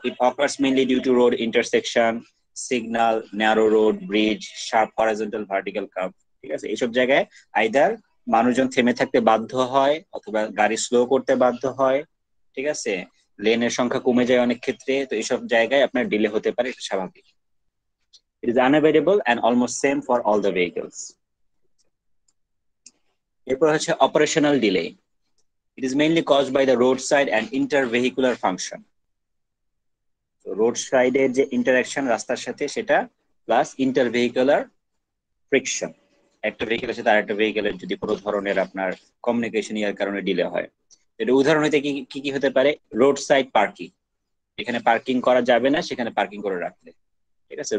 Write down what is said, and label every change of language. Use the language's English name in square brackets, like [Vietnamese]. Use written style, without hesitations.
[English] it occurs mainly due to road intersection, signal, narrow road, bridge, sharp horizontal vertical curve, [Bangla] ঠিক আছে। এইসব জায়গায় either মানুষজন থেমে থাকতে বাধ্য হয় অথবা গাড়ি স্লো করতে বাধ্য হয়, ঠিক আছে। লেনের সংখ্যা কমে যায় অনেক ক্ষেত্রে, তো এইসব জায়গায় আপনার ডিলে হতে পারে, এটা স্বাভাবিক। [English] It is unavoidable and almost same for all the vehicles. [Bangla] এরপর হচ্ছে operational delay. [English] It is mainly caused by the roadside and intervehicular function. [Bangla] তো রোড সাইডের যে ইন্টারাকশন রাস্তার সাথে সেটা, প্লাস ইন্টারভেহিকুলার ফ্রিকশন, একটা ভেহিকেলের সাথে আরেকটা ভেহিকেলের যদি কোনো ধরনের আপনার কমিউনিকেশন ইয়ার কারণে ডিলে হয়। এটা উদাহরণ হইতে কি কি কি হতে পারে, রোড সাইড পার্কিং, এখানে পার্কিং করা যাবে না, সেখানে পার্কিং করে রাখলে, ঠিক আছে।